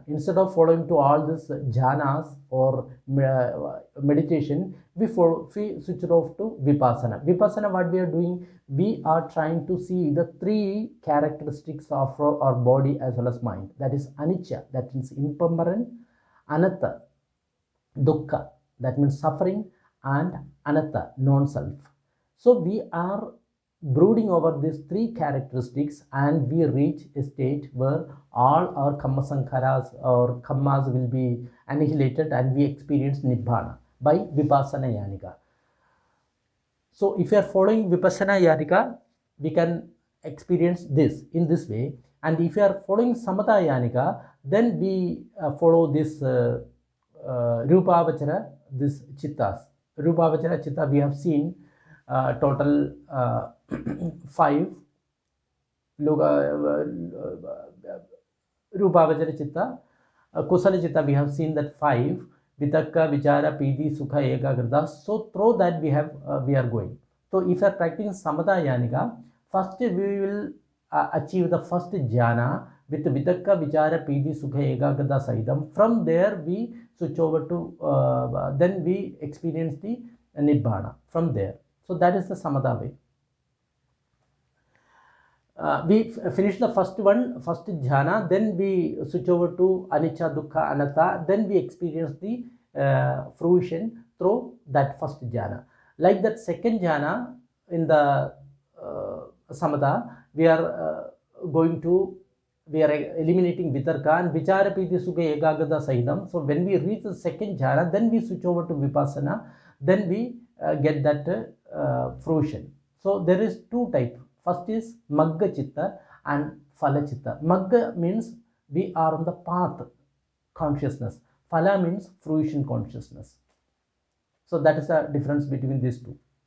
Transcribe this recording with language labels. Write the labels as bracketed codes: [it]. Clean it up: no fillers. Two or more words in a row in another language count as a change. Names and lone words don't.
[en] Instead of following to all this jhanas or meditation, we switch it off to Vipassana. Vipassana, what we are doing? We are trying to see the three characteristics of our body as well as mind. That is anicca, that is impermanent, [pi] anatta, dukkha, [en] that means suffering, and anatta, non-self. So we are brooding over these three characteristics, and we reach a state where all our [pi] kamma sankharas [en] or kammas will be annihilated, and we experience nibbana by [pi] vipassana yanika. [en] So if you are following [pi] vipassana yanika, [en] we can experience this in this way. And if you are following [pi] samatha yanika, [en] then we follow this rupavachara, this chittas. [pi] Rupavachara chitta [en] we have seen total 5. [pi] Rupavachara chitta, kusala chitta [en] we have seen that 5. [pi] Vitakka, vichara, piti, sukha, ekagrata. [en] So through that we are going. So if you are practicing [pi] samatha yanika, [en] first we will achieve the first jhana with [pi] vitakka, vichara, piti, sukha, ekagrata sahitam. [en] From there we switch over to then we experience the nibbana from there. So that is the samatha way. We finish the first jhana, then we switch over to [pi] anicca, dukkha, anatta, [en] then we experience the fruition through that first jhana. Like that second jhana in the samatha, we are eliminating vitarka and [pi] vichara, piti, sukha, ekagrata sahitam. [en] So when we reach the second jhana, then we switch over to vipassana, then we get that fruition. So there is two types. First is [pi] magga chitta [en] and [pi] phala chitta. [en] Magga means we are on the path consciousness. Phala means fruition consciousness. So that is the difference between these two.